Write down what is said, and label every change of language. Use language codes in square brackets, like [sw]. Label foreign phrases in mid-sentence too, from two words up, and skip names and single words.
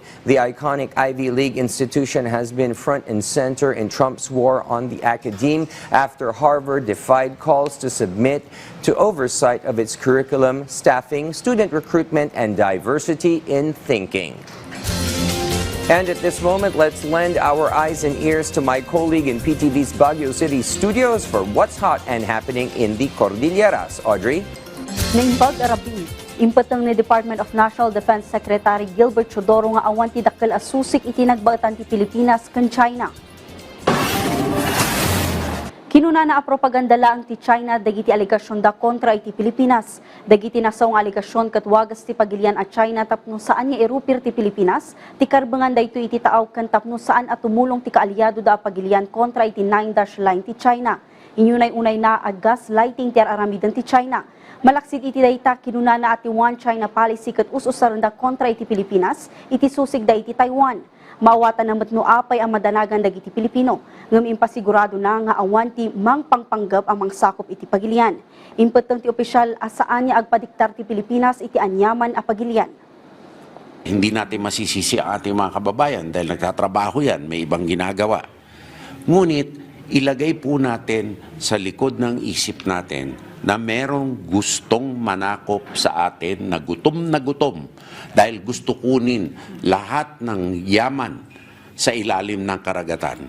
[en] The iconic Ivy League institution has been front and center in Trump's war on the academe after Harvard defied calls to submit to oversight of its curriculum, staffing, student recruitment, and diversity in thinking. And at this moment, let's lend our eyes and ears to my colleague in PTV's Baguio City studios for what's hot and happening in the Cordilleras. Audrey? [ilo] Naimbag Arabi, impatang ni Department of National Defense Secretary Gilbert Teodoro nga awan ti dakkel asusik itinagbatan ti Pilipinas ken China. Kinuna na propaganda lang ti China dagiti aligasyon da kontra iti Pilipinas. Dagiti nasaw nga aligasyon ket wagas ti pagilian at China tapno saan nga erupir ti Pilipinas, ti karbangan dayto iti taaw ken tapno saan at tumulong ti kaalyado da pagilian kontra iti 9-dash line ti China. Inyunay-unay na ag gaslighting ti aramidan ti China. Malaksid iti dayta kinuna na ati One China policy ket us-usaran da kontra iti Pilipinas, iti susig da iti Taiwan. Mawatan na matno apay ang madanagan dagiti Pilipino, ngem impasigurado na nga awan ti mangpangpanggap ang mangsakop iti pagilian. Impeteng ti opisyal asaan niya agpadiktar ti Pilipinas iti anyaman a pagilian. [tl] Hindi natin masisisi ang ating mga kababayan dahil nagtatrabaho yan, may ibang ginagawa. Ngunit ilagay po natin sa likod ng isip natin na merong gustong manakop sa atin na gutom dahil gusto kunin lahat ng yaman sa ilalim ng karagatan.